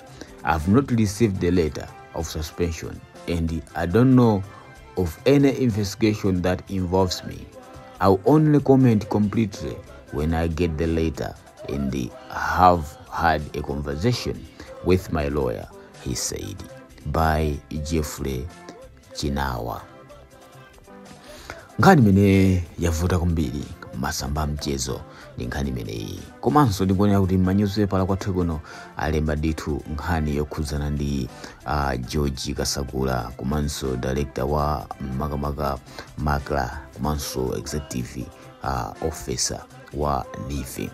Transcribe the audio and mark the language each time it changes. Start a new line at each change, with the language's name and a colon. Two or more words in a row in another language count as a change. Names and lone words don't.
English: "I've not received the letter of suspension and I don't know of any investigation that involves me. I'll only comment completely when I get the letter and have had a conversation with my lawyer," he said, by Jeffrey Chinawa.
Nyanja: Nkhani imene yavuta kumbiri masamba mchezo ndi nkhani imeneyi. Komanso ndikuonera kuti manyuzipepa kwathu kuno alemba ndithu nkhani yokhudzana ndi George Kasagula komanso director wa makamaka MACRA komanso
English: executive officer
Nyanja: wa NIFI.